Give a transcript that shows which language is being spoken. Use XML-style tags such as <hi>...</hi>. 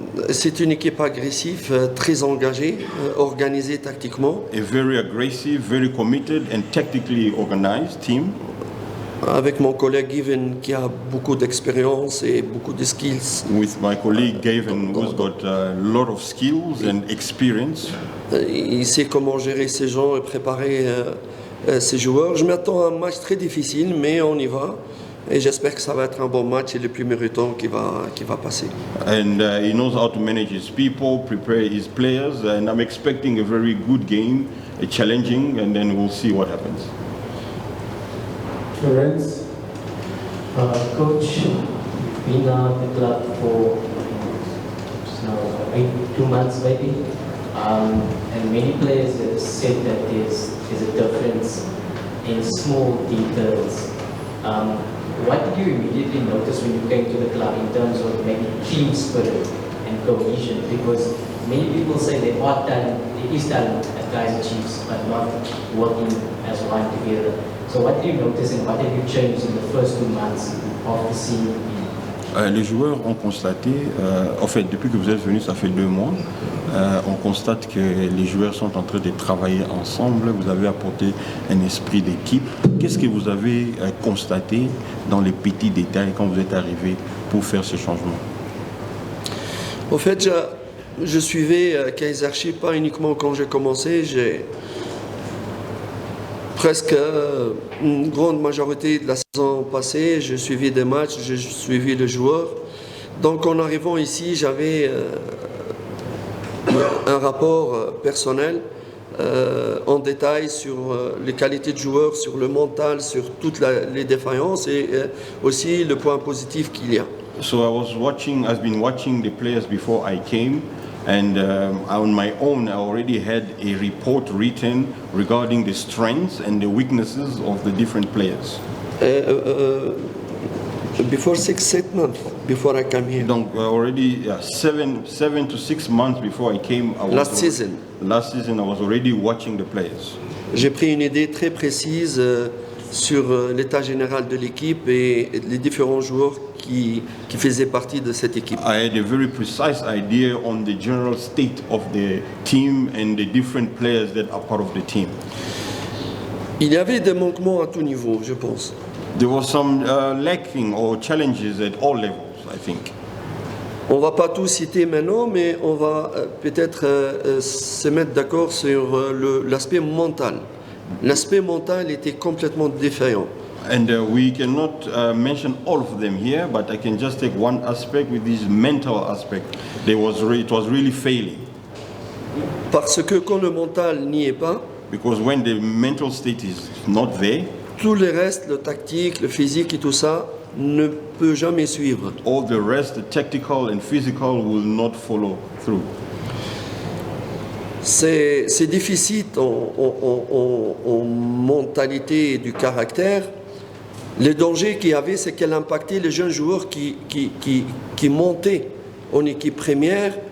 <fr>C'est une équipe agressive, très engagée, organisée tactiquement.</fr> <en>A very aggressive, very committed and tactically organized team.</en> <fr>Avec mon collègue Given qui a beaucoup d'expérience et beaucoup de skills.</fr> <en>With my colleague Gavin, who's got a lot of skills and experience.</en> <fr>Il sait comment gérer ses gens et préparer ses joueurs. Je m'attends à un match très difficile, mais on y va. Et j'espère que ça va être un bon match et le plus méritant qui va passer.</fr> <en>And he knows how to manage his people, prepare his players, and I'm expecting a very good game, a challenging, and then we'll see what happens. Florence? Coach, been at the club for now 2 months maybe, and many players have said that there's a difference in small details. What did you immediately notice when you came to the club in terms of maybe team spirit and cohesion? Because many people say there is talent at Kaizer Chiefs, but not working as one together. So what did you notice and what have you changed in the first 2 months of the season?</en> <fr>Les joueurs ont constaté, en fait depuis que vous êtes venu, ça fait 2 mois, on constate que les joueurs sont en train de travailler ensemble, vous avez apporté un esprit d'équipe. Qu'est-ce que vous avez constaté dans les petits détails quand vous êtes arrivé pour faire ce changement? En fait, je suivais Kaizer Chiefs pas uniquement quand j'ai commencé, j'ai presque une grande majorité de la saison passée, j'ai suivi des matchs, j'ai suivi les joueurs. Donc en arrivant ici, j'avais un rapport personnel en détail sur les qualités de joueurs, sur le mental, sur toutes les défaillances et aussi le point positif qu'il y a.</fr> <en>So I've been watching the players before I came. And on my own, I already had a report written regarding the strengths and the weaknesses of the different players. Before 6 months, before I came here. Donc already 7 to 6 months before I came. Last season, I was already watching the players.</en> <fr>J'ai pris une idée très précise sur l'état général de l'équipe et les différents joueurs qui faisaient partie de cette équipe.</fr> <en>I had a very precise idea on the general state of the team and the different players that are part of the team.</en> <fr>Il y avait des manquements à tout niveau, je pense.</fr> <en>There was some lacking or challenges at all levels, I think.</en> <fr>On ne va pas tout citer maintenant, mais on va peut-être se mettre d'accord sur l'aspect mental. L'aspect mental était complètement défaillant.</fr> <en>And we cannot mention all of them here, but I can just take one aspect with this mental aspect. It was really failing.</en> <fr>Parce que quand le mental n'y est pas,</fr> <en>because when the mental state is not there,</en> <fr>tout le reste, le tactique, le physique et tout ça, ne peut jamais suivre.</fr> <en>All the rest, the tactical and physical, will not follow through.</en> <fr>C'est difficile en mentalité et du caractère. Le danger qu'il y avait, c'est qu'elle impactait les jeunes joueurs qui montaient en équipe première.</fr>